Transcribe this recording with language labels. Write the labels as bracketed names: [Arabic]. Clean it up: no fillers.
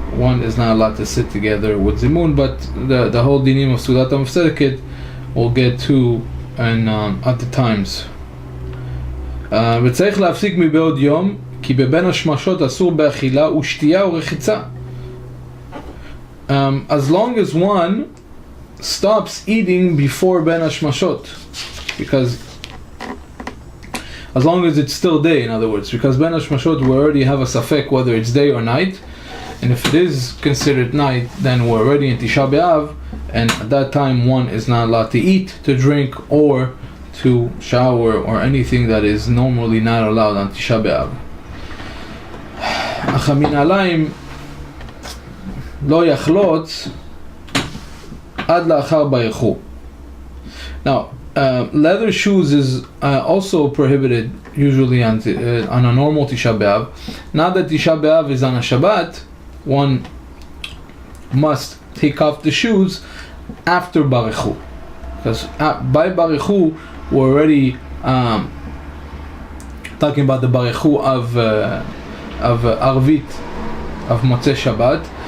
[English] One is not allowed to sit together with zimun, but the whole dinim of Seudat HaMafseket we'll get to and other times. [Hebrew] וצריך להפסיק מבעוד יום, כי בבין השמשות אסור באכילה ושתייה ורחיצה. [English] As long as one stops eating before Ben Hashmashot, because as long as it's still day, in other words, because Ben Hashmashot we already have a safek whether it's day or night, and if it is considered night, then we're already in Tisha B'Av, and at that time one is not allowed to eat, to drink, or to shower, or anything that is normally not allowed on Tisha B'Av. [Hebrew] אך המנהליים לא יחלוץ עד לאחר ברכו. [English] Now, leather shoes is also prohibited usually on a normal Tisha B'Av. Now that Tisha B'Av is on a Shabbat, one must take off the shoes after Barechu. Because by Barechu, we're already talking about the Barechu of Arvit, of Motzei Shabbat.